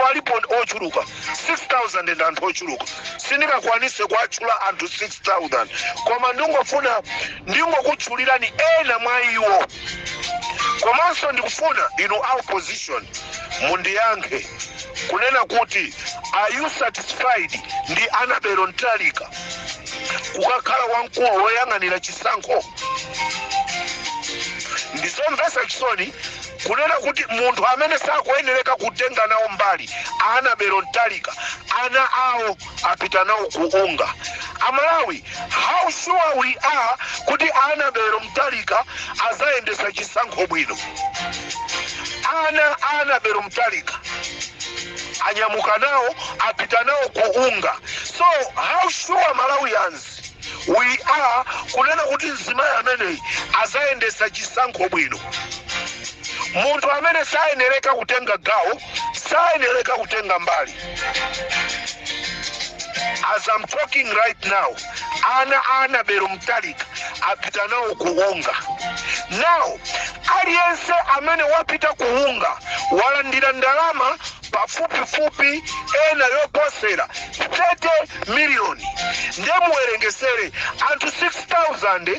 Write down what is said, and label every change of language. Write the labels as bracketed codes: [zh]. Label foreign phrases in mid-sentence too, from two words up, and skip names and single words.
[ny] alipo ochuluka 6,000 ndi anthu ochuluka sindingakwanise kuatchula anthu 6,000 koma ndingokutchulirani ena mwa iwo komanso ndikufuna inu opposition mundiyankhe kunena kuti [en] are you satisfied [ny] ndi Annabel Ntalika kukakhala wamkulu woyang'anira chisankho ndisomvesa chisoni kunena kuti munthu amene sakuyenereka kutenga nawo mbali Annabel Ntalika ana awo apita nawo kuunga Amalawi. [en] How sure we are [ny] kuti Annabel Ntalika azayendesa chisankho bwino Annabel Ntalika anyamuka nawo apita nawo kuunga. [en] So how sure Malawians we are [ny] kunena kuti mzimayi ameneyi azayendesa chisankho bwino munthu amene sayenereka kutenga gawo sayenereka kutenga mbali. [en] As I'm talking right now Annabel Ntalika [ny] apita nawo kuunga. Now aliyense amene wapita kuunga walandira ndalama pafupifupi ena yoposera 30 million ndemuwerengesere anthu 6,000